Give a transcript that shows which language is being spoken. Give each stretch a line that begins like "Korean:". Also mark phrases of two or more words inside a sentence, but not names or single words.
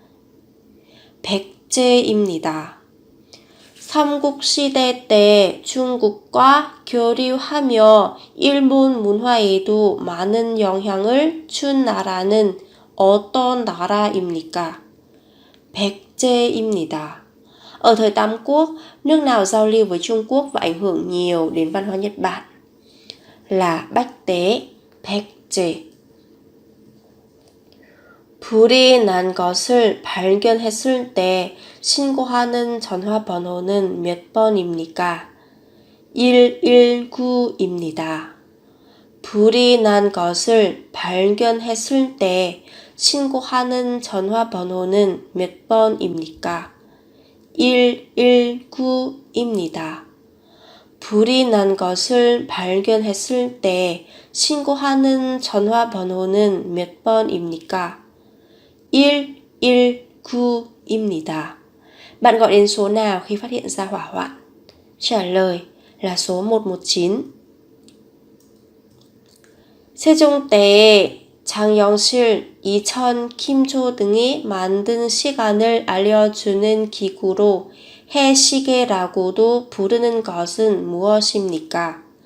Korean: 백제입니다. 삼국시대 때 중국과 교류하며 일본 문화에도 많은 영향을 준 나라는 어떤 나라입니까? 백제입니다.
Vietnamese: Ở thời Tam Quốc, nước nào giao lưu với Trung Quốc và ảnh hưởng nhiều đến văn hóa Nhật Bản? Là Bách Tế,
Korean: 백제. 불이 난 것을 발견했을 때 신고하는 전화번호는 몇 번입니까? 119입니다. 불이 난 것을 발견했을 때 신고하는 전화번호는 몇 번입니까? 119입니다. 불이 난 것을 발견했을 때 신고하는 전화번호는 몇 번입니까? 119입니다.
Vietnamese: Bạn gọi đến số nào khi phát hiện ra hỏa hoạn? Trả lời là số 119.
Korean: 세종 때에 장영실, 이천, 김조 등이 만든 시간을 알려주는 기구로 해시계라고도 부르는 것은 무엇입니까?